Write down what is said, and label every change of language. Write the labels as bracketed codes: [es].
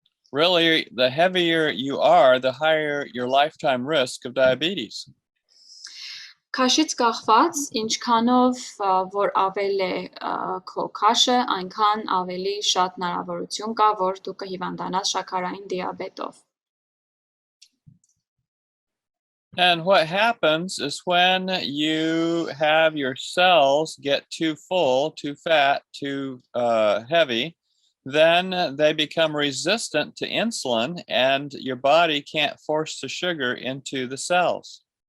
[en] Really, the heavier you are, the higher your lifetime risk of diabetes. [hy] Քաշից կախված, ինչքանով որ ավել է քո քաշը, այնքան ավելի շատ հնարավորություն կա, որ դու կհիվանդանաս շաքարային դիաբետով։ [en] And what happens is when you have your cells get too full, too fat, too heavy, then they become resistant to insulin and your body can't force the sugar into the cells.